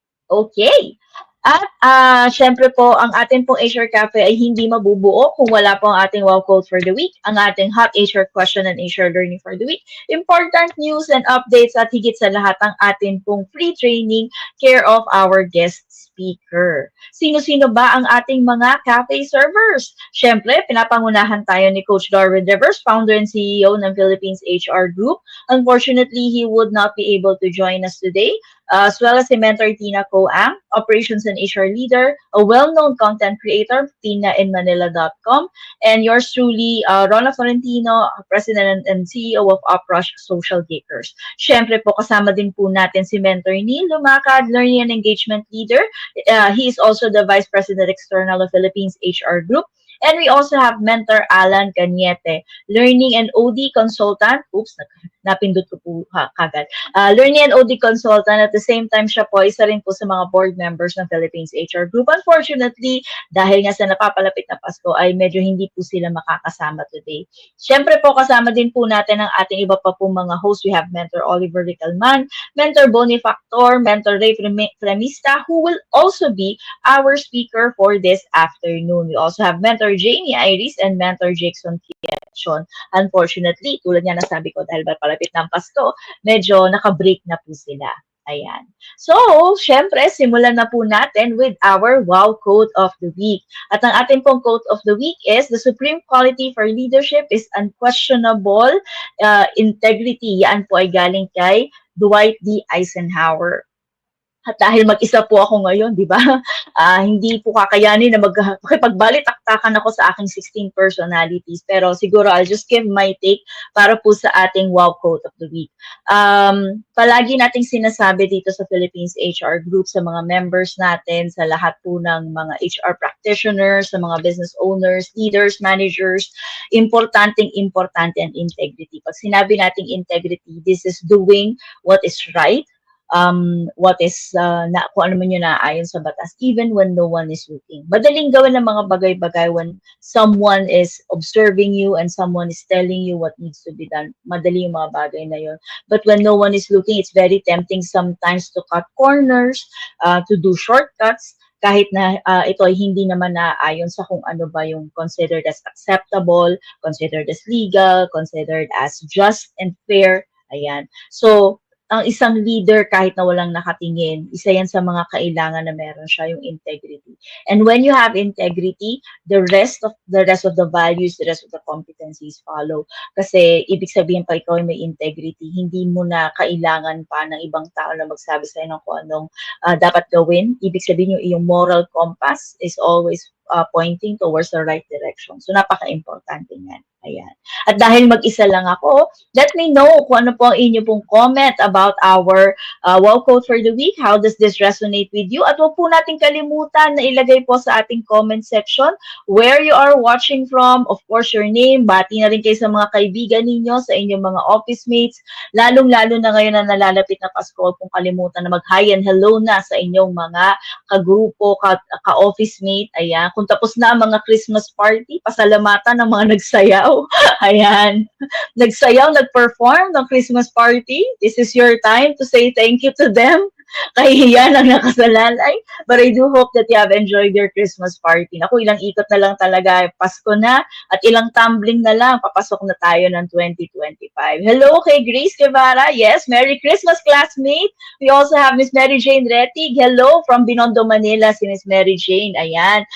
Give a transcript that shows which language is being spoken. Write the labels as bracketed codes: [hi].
[tl] Okay. At syempre po, ang ating pong HR Cafe ay hindi mabubuo kung wala po ang ating [en] wow quote for the week, [tl] ang ating [en] hot HR question and HR learning for the week, important news and updates [tl] at higit sa lahat ang ating pong [en] free training care of our guest speaker. [tl] Sino-sino ba ang ating mga cafe servers? Syempre, pinapangunahan tayo ni Coach Darwin Rivers, [en] founder and CEO [tl] ng Philippines HR Group. [en] Unfortunately, he would not be able to join us today, as well as si Mentor Tina Coang, Operations and HR Leader, a well-known content creator, tinainmanila.com, and yours truly, Rona Florentino, President and CEO of Oprush Social Gakers. [tl] Siyempre po, kasama din po natin si Mentor Neil Lumakad, Learning and Engagement Leader. [en] He is also the Vice President External of Philippines HR Group. And we also have Mentor Alan Cañete, Learning and OD Consultant. [tl] Oops, napindot ko po kagad. Learning and OD Consultant. [en] At the same time, [tl] siya po, isa rin po sa mga board members ng Philippines HR Group. Unfortunately, dahil nga sa napapalapit na Pasko, ay medyo hindi po sila makakasama today. Siyempre po, kasama din po natin ang ating iba pa po mga hosts. [en] We have Mentor Oliver Ricalman, Mentor Boni Factor, Mentor Ray Fremista, who will also be our speaker for this afternoon. We also have Mentor Jamie Iris and Mentor Jackson Kietchon. [tl] Unfortunately, tulad nga nasabi ko, dahil palapit ng Pasko, medyo naka-break na po sila. Ayan. So, syempre, simulan na po natin [en] with our wow quote of the week. [tl] At ang ating pong [en] quote of the week is, the supreme quality for leadership is unquestionable integrity. [tl] Yan po ay galing kay Dwight D. Eisenhower. At dahil mag-isa po ako ngayon, di ba? Hindi po kakayanin na makipagbalik-taktakan ako sa aking 16 personalities. Pero siguro [en] I'll just give my take [tl] para po sa ating [en] wow quote of the week. [tl] Palagi nating sinasabi dito sa Philippines HR Group, sa mga members natin, sa lahat po ng mga HR practitioners, sa mga business owners, leaders, managers, importante ang integrity. Pag sinabi nating [en] integrity, this is doing what is right, what is [tl] kung ano man yun naaayon sa batas, [en] even when no one is looking. [tl] Madaling gawin ng mga bagay-bagay [en] when someone is observing you and someone is telling you what needs to be done. [tl] Madali yung mga bagay na yun. [en] But when no one is looking, it's very tempting sometimes to cut corners, to do shortcuts, [tl] kahit na ito ay hindi naman naaayon sa kung ano ba yung [en] considered as acceptable, considered as legal, considered as just and fair. Ayan. So, [tl] ang isang leader kahit na walang nakatingin, isa yan sa mga kailangan na meron siya, yung integrity. [en] And when you have integrity, the rest of the values, the rest of the competencies follow. [tl] Kasi ibig sabihin pa ikaw ay may integrity, hindi mo na kailangan pa ng ibang tao na magsabi sa'yo ng kung anong dapat gawin. Ibig sabihin yung iyong [en] moral compass is always pointing towards the right direction. [tl] So napaka-importante niyan. Ayan. At dahil mag-isa lang ako, [en] let me know [tl] kung ano po ang inyo pong [en] comment about our wow quote for the week. How does this resonate with you? [tl] At huwag po natin kalimutan na ilagay po sa ating comment section [en] where you are watching from, of course, your name, [tl] bati na rin kayo sa mga kaibigan ninyo, sa inyong mga office mates, lalong-lalo na ngayon na nalalapit na Pasko, huwag pong kalimutan na mag-hi and hello na sa inyong mga kagrupo, ka-office mate, ayan. Kung tapos na ang mga Christmas party, pasalamatan ng mga nagsayaw. Ayan. Nagsayaw, nag-perform ng Christmas party. [en] This is your time to say thank you to them. [tl] Kahihiyan ang nakasalalay. [en] But I do hope that you have enjoyed your Christmas party. [tl] Naku, ilang ikot na lang talaga. Pasko na at ilang tumbling na lang. Papasok na tayo ng 2025. Hello kay Grace Guevara. [en] Yes, Merry Christmas, classmate. We also have Miss Mary Jane Retig. Hello from Binondo, Manila, si Miss Mary Jane. Ayan.